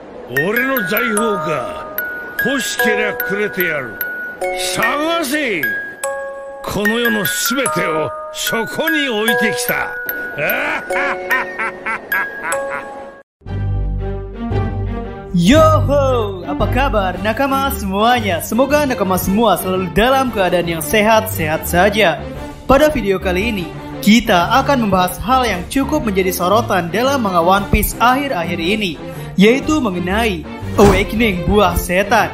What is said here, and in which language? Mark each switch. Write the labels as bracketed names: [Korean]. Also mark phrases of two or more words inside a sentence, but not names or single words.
[Japanese] 俺の財宝か。欲しけりゃくれてやる。探せ。この世のすべてをそこに置いてきた。 [Indonesian] Yoho, apa kabar nakama semuanya? Semoga nakama semua selalu dalam keadaan yang sehat-sehat saja. Pada video kali ini, kita akan membahas hal yang cukup menjadi sorotan dalam manga One Piece akhir-akhir ini, yaitu mengenai Awakening Buah Setan.